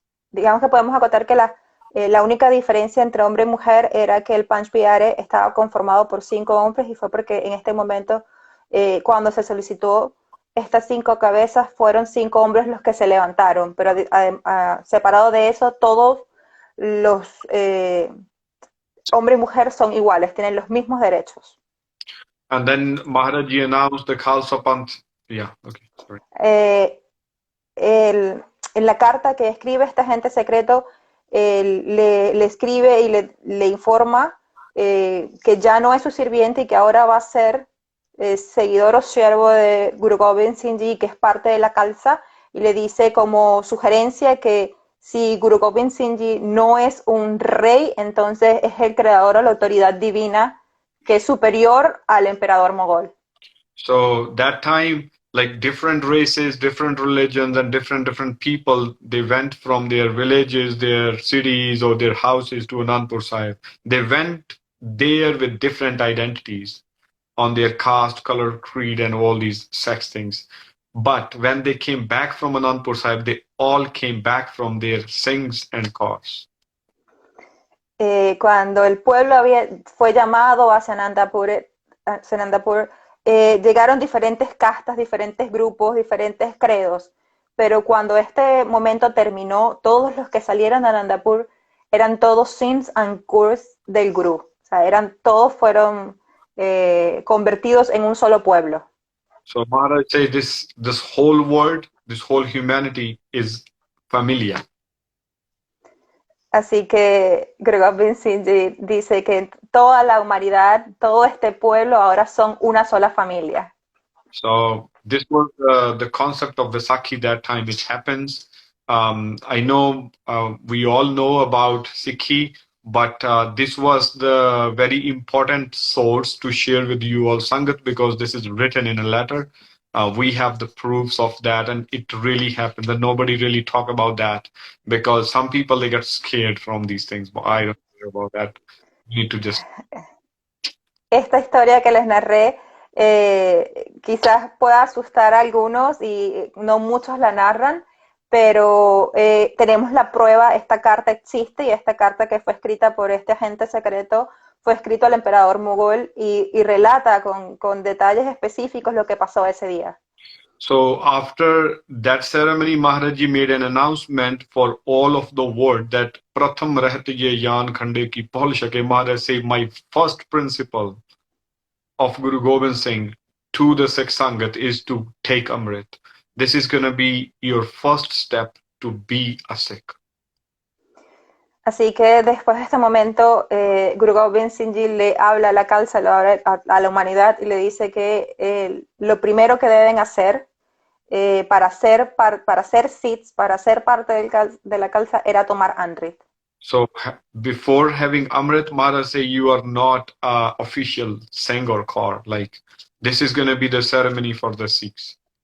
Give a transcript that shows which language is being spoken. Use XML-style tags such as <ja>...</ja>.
<es>digamos que podemos acotar que la única diferencia entre hombre y mujer era que el Panch Pyare estaba conformado por 5 hombres, y fue porque en este momento, cuando se solicitó estas 5 cabezas, fueron 5 hombres los que se levantaron, pero separado de eso, todos los hombre y mujer son iguales, tienen los mismos derechos.</es> <en>And then Maharaj Ji announced the Khalsa Panth. Yeah, okay, sorry.</en> <es>En la carta que escribe este agente secreto, le escribe y le informa que ya no es su sirviente y que ahora va a ser seguidor o siervo de Guru Gobind Singh Ji, que es parte de la Khalsa, y le dice como sugerencia que si Guru Gobind Singh Ji no es un rey, entonces es el creador o la autoridad divina que es superior al emperador mogol.</es> <en>So that time, like different races, different religions, and different people, they went from their villages, their cities, or their houses to Anandpur Sahib. They went there with different identities on their caste, color, creed, and all these sex things. But when they came back from Anandpur Sahib, they all came back from their sings and cause.</en> <es>Cuando el pueblo fue llamado a Sanandapur, llegaron diferentes castas, diferentes grupos, diferentes credos, pero cuando este momento terminó, todos los que salieron a Anandapur eran todos Sikhs and Kurs del Guru, o sea, todos fueron convertidos en un solo pueblo.</es> <en>So Maharaj says this whole world, this whole humanity is familia.</en> <es>Así que Guru Gobind Singh Ji dice que toda la humanidad, todo este pueblo ahora son una sola familia.</es> <en>So this was the concept of Vaisakhi that time it happens. I know we all know about Sikhi, but this was the very important source to share with you all Sangat, because this is written in a letter. We have the proofs of that, and it really happened. And nobody really talk about that, because some people, they get scared from these things, but I don't care about that. You need to just...</en> <es>Esta historia que les narré quizás pueda asustar a algunos y no muchos la narran, pero tenemos la prueba, esta carta existe, y esta carta que fue escrita por este agente secreto fue escrito al emperador mogol y relata con detalles específicos lo que pasó ese día.</es> <en>So after that ceremony, Maharaji made an announcement for all of the world that Pratham Rahte Ye Yan Khande Ki Paul Shake. Maharaj said, my first principle of Guru Gobind Singh to the Sikh Sangat is to take Amrit. This is going to be your first step to be a Sikh.</en> <es>Así que después de este momento, Guru Gobind Singh Ji le habla a la Khalsa, le habla a la humanidad y le dice que lo primero que deben hacer para ser Sikhs, para ser parte de la Khalsa, era tomar Amrit.</es> <en>So before having Amrit, Maharaj say you are not official Singh or Kaur. Like this is going to be the ceremony for the Sikhs.</en>